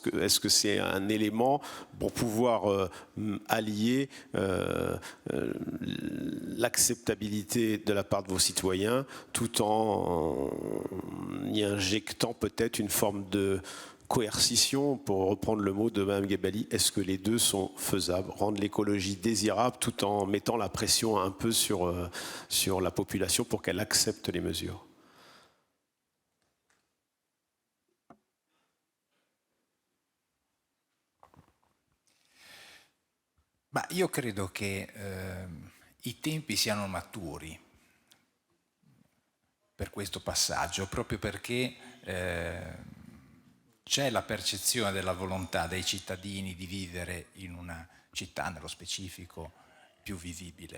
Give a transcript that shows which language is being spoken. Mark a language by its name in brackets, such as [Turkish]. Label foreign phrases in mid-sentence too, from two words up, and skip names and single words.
[French] Est-ce que c'est un élément pour pouvoir allier l'acceptabilité de la part de vos citoyens tout en y injectant peut-être une forme de coercition, pour reprendre le mot de Mme Guébali? Est-ce que les deux sont faisables? Rendre l'écologie désirable tout en mettant la pression un peu sur la population pour qu'elle accepte les mesures? [Italian] Ma io credo che i tempi siano maturi per questo passaggio, proprio perché c'è la percezione della volontà dei cittadini di vivere in una città, nello specifico, più vivibile.